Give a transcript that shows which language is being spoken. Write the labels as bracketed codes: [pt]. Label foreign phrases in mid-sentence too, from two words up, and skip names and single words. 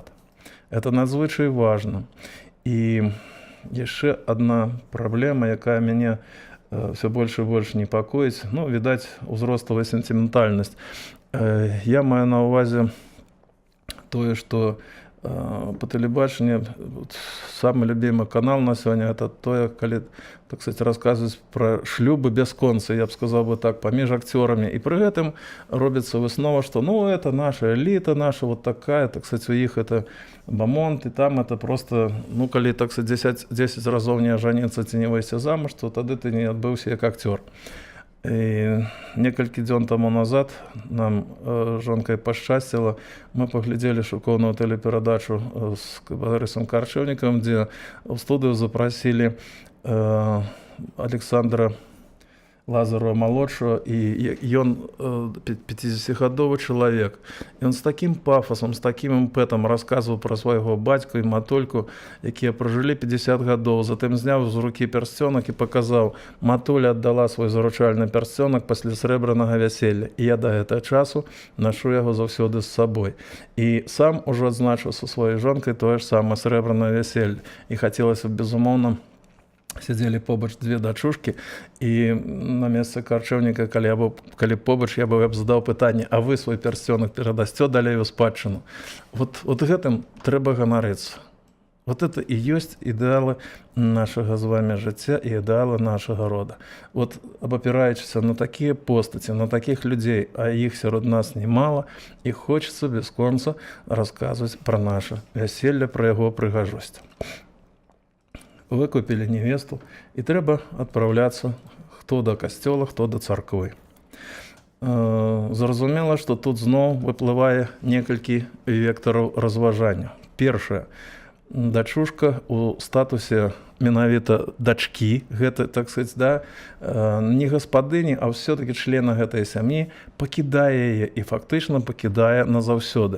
[be] Это надзвычай важна. І яшчэ адна праблема, якая мяне все больш і больш непакоіць, відаць, узростовая сентиментальнасць. Я маю на ўвазе тое, што по тэлебачанню [ru] самый любимый канал на сегодня это [be] тое, калі, [ru] так сказать, рассказывать про шлюбы без конца, я бы сказал бы так, [be] паміж акцёрамі. І при гэтым робіцца выснова, [ru] что это наша элита, наша вот такая, так сказать, [be] у іх [ru] это бамонт, и там это просто, [be] калі, [ru] так сказать, [be] 10 разоў не ажаніцца ці не выйсці замуж, то тады ты не адбыўся як акцёр. І некалькі дзён таму назад нам жонкай пашчасціла, мы паглядзелі шыкоўную тэлеперадачу з Барысам Карчэўнікам, дзе ў студыю запрасілі Александра Лазарова-малодшего, [ru] и он 50-гадовый человек. И он с таким пафосом, с таким импетом рассказывал про своего батьку и матульку, якія прожили 50 гадоў. [be] Затым зняў з рукі пярсцёнак і паказаў: матуля аддала свой заручальны пярсцёнак пасля срэбранага вяселля. І я да гэтага часу нашу яго заўсёды з сабой. І сам ужо адзначыў са сваёй жонкай тое ж самае срэбранае вяселле. І хацелася б, безумоўна, сидзелі побач две дачушкі, і на месцы Карчэўніка, калі побач, я бы задаў пытанне: а вы свой пярсцёнак перадасцё далей у спадчыну? Вот гэтым трэба ганарыцца. [ru] Вот это и есть [be] ідэалы нашага з вами жыцця і ідэалы нашага рода. Вот абапіраючыся на такія постаці, на такіх людзей, а іх сярод нас немало, і хочацца без конца расказваць пра наша вяселле, пра яго прыгажосць. [ru] Выкупили невесту, [be] и трэба отправляться хто до касцёла, хто до царквы. Зразумела, што тут зноў выплывае некалькі вектараў разважання. Першае, дачушка у статусе менавіта дачкі, гэта, [ru] так сказать, [be] не гаспадыні, а ўсё-таки члена гэтай сям'і, пакідае яе і фактычна пакідае назаўсёды.